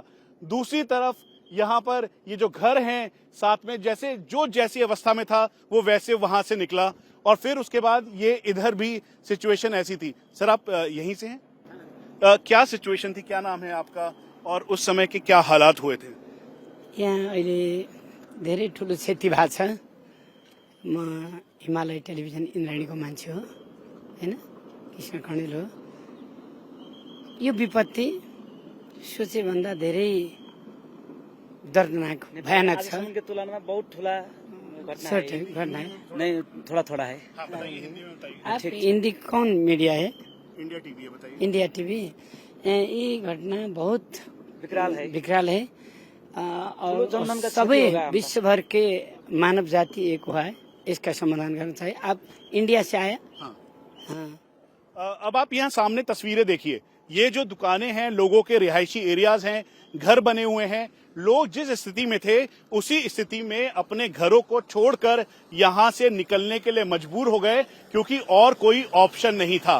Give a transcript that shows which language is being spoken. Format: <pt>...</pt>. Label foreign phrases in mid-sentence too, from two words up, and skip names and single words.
<hi>दूसरी तरफ यहाँ पर ये जो घर हैं साथ में जैसे जो जैसी अवस्था में था वो वैसे वहां से निकला और फिर उसके बाद ये इधर भी सिचुएशन ऐसी थी। सर आप यहीं से हैं? क्या सिचुएशन थी, क्या नाम है आपका और उस समय के क्या हालात हुए थे?</hi> <ne>यहाँ अहिले धेरै ठुलो क्षति भएको छ। म हिमालय टेलिभिजन इन्द्राणीको मान्छे हो हैन, कृष्ण कणेल हो। यो विपत्ति सोचे भन्दा धेरै दर्दनाक भयानक छ।</ne> <hi>के तुलना में बहुत ठुला घटना है। नहीं, थोड़ा थोड़ा है। आप हिंदी कौन मीडिया है? इंडिया टीवी है, बताइए। इंडिया टीवी। ये घटना बहुत विकराल है और सबै विश्वभर के मानव जाति एक हुआ है, इसका समाधान करना चाहिए। आप इंडिया से आए? हाँ। अब आप यहाँ सामने तस्वीरें देखिए, ये जो दुकानें हैं, लोगों के रिहायशी एरियाज हैं, घर बने हुए हैं। लोग जिस स्थिति में थे उसी स्थिति में अपने घरों को छोड़कर यहाँ से निकलने के लिए मजबूर हो गए क्योंकि और कोई ऑप्शन नहीं था।</hi>